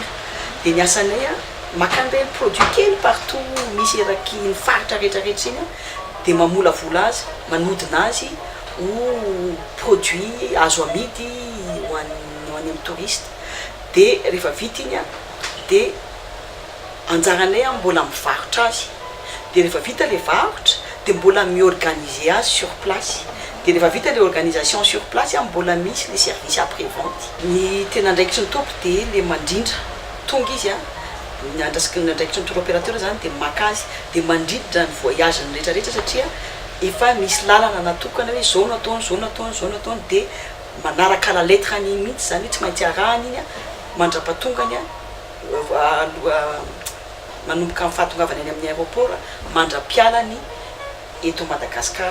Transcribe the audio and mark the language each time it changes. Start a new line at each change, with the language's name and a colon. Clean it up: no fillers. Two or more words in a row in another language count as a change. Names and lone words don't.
Malagasy: Dia ny asanay maka an'ireny produit kely partout misy eraky ny faritra rehetrarehetra iny dia mamolavola azy, manodina azy ho produit azo amidy ho any amin'ny touriste. Dia rehefa vita iny dia anjaranay mbola mivarotra azy. Dia rehefa vita le varotra dia mbola miorganiser azy
French: sur place.
Malagasy: Dia rehefa vita
French: le organisation sur place
Malagasy: mbola misy
French: le service après vente.
Malagasy: Ny tena andraikitry ny topy dia le mandrindra tonga izy ny andraikitry ny
French: tour opérateur
Malagasy: zany dia maka azy dia mandrindra ny voyage ny rehetrarehetra satria efa misy lalana natokana hoe zao nataony zao nataony zao nataony. Dia manaraka
French: la lettre
Malagasy: any mihitsy zany hoe tsy maintsy arahany iny mandra-patongany manomboka amin'ny fahatongavany any amin'ny aéroport mandra-pialany eto Madagasikara.